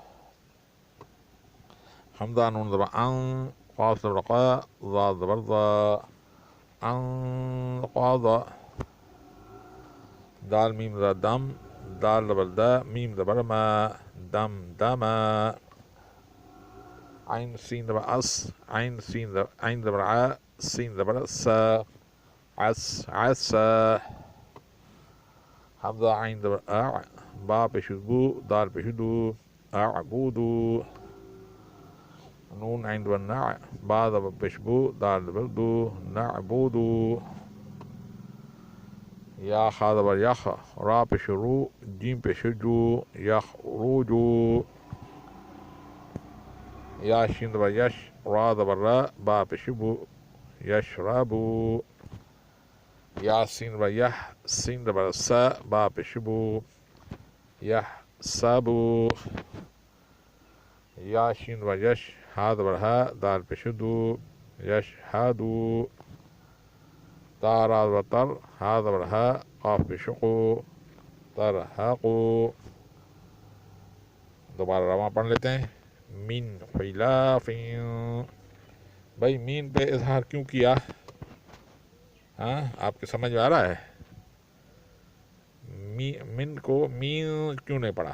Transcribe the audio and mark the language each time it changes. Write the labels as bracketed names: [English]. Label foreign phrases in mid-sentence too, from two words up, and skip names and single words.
[Urdu] حمزہ نون زبر ان، قاف زبر قا، ضا زبر ضا، انقاضا، دال میم زبر دم، دال زبر دا، میم زبر ما، دم دما، عین سین زبر اس، عین زبر ع، سین زبر سا، عس عسا، حمزہ عین زبر اع، با پیش بو، دال پیش دو، اعبودو، نون عین زبر نع، با زبر پیش بو، دال زبر دو، نعبودو، یا خا زبر یخ، را پیش رو، جیم پیش جو، یخرجو، یا شین زبر یش، را زبر را، با پیش بو، یشربو، یا سین زبر یح، سین زبر سا، با پیش بو، یحسبو، یا شین زبر یش، ہا زبر ہا، دال پیش دو، یشہدو، تا را زبر تر، ہا زبر ہا، قاف پیش قو، ترحقو۔ دوبارہ رواں پڑھ لیتے ہیں: [Arabic] من خلاف، [Urdu] بھائی مین پہ اظہار کیوں کیا؟ ہاں، آپ کے سمجھ میں آ رہا ہے؟ من کو مین کیوں نہیں پڑھا؟